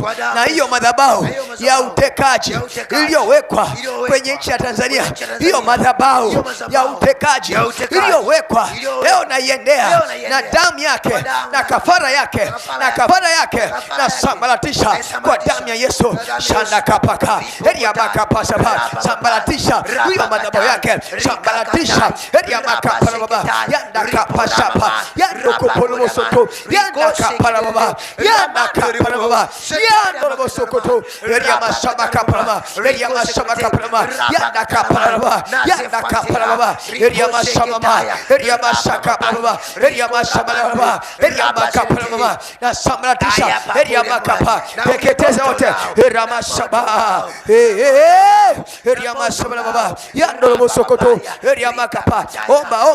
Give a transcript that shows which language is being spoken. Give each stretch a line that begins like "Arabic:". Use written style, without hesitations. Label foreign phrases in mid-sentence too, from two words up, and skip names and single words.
Swahili: Na hiyo madhabahu ya utekaji iliyowekwa kwenye nchi ya Tanzania, hiyo madhabahu ya utekaji iliyowekwa, leo naiendea na damu yake na kafara yake na sambaratisha kwa damu ya Yesu. Shanda kapaka eria makapa saba, sambaratisha hiyo madhabahu yake, sambaratisha eria makapa baba, yanda kapa saba, yando kopolo soto, yanda kapa baba, yanda kapa baba, yando sokoto eria mashaba kapa baba, eria mashaba kapa baba, yanda kapa baba, yanda kapa baba, eria mashaba, eria mashaka baba, eria mashaba baba, eria makapa baba, na sambaratisha eria makapa, teketeza wote eria mashaba, eria mashaba baba, yando sokoto eria makapa.